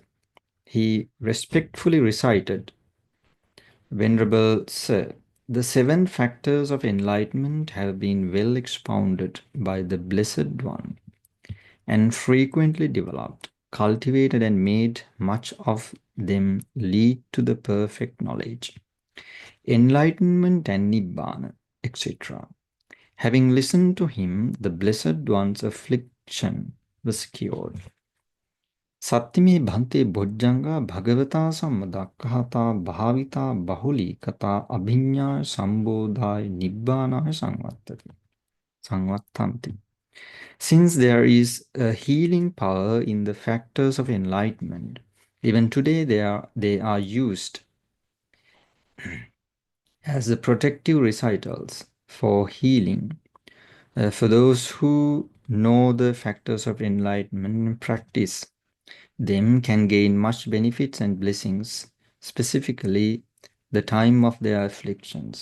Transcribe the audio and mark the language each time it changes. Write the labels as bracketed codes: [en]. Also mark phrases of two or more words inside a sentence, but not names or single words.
[en] He respectfully recited, Venerable Sir, the 7 factors of enlightenment have been well expounded by the Blessed One and frequently developed, cultivated, and made much of them lead to the perfect knowledge, enlightenment and Nibbana. etc. Having listened to him, the Blessed One's affliction was cured. [pi] Sattimi bhante bhojjanga bhagavata sammadakkhata bhavita bahuli kata abhinya sambodhaya nibbana samvattanti. [en] Since there is a healing power in the factors of enlightenment, even today they are used as the protective recitals for healing. For those who know the factors of enlightenment and practice them can gain much benefits and blessings, specifically the time of their afflictions.